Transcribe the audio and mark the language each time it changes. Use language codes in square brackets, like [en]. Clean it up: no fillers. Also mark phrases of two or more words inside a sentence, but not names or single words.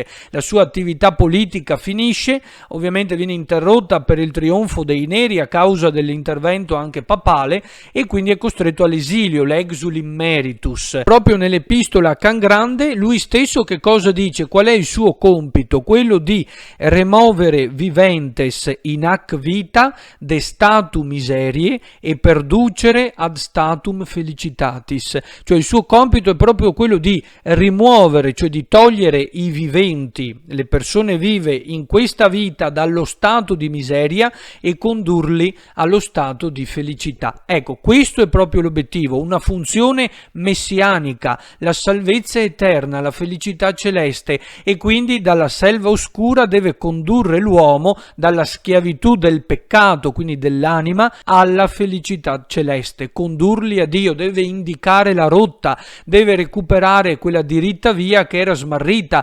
[it] La sua attività politica finisce, ovviamente viene interrotta per il trionfo dei neri a causa dell'intervento anche papale, e quindi è costretto all'esilio, l' [la] exul immeritus. [it] Proprio nell'epistola Can Grande lui stesso che cosa dice? Qual è il suo compito? Quello di [la] removere viventes in hac vita de statum miserie e perducere ad statum felicitatis. [it] Cioè il suo compito è proprio quello di rimuovere, cioè di togliere i viventi, le persone vive in questa vita, dallo stato di miseria e condurli allo stato di felicità. Ecco, questo è proprio l'obiettivo, una funzione messianica, la salvezza eterna, la felicità celeste, e quindi dalla selva oscura deve condurre l'uomo dalla schiavitù del peccato, quindi dell'anima, alla felicità celeste, condurli a Dio, deve indicare la rotta, deve recuperare quella diritta via che era smarrita.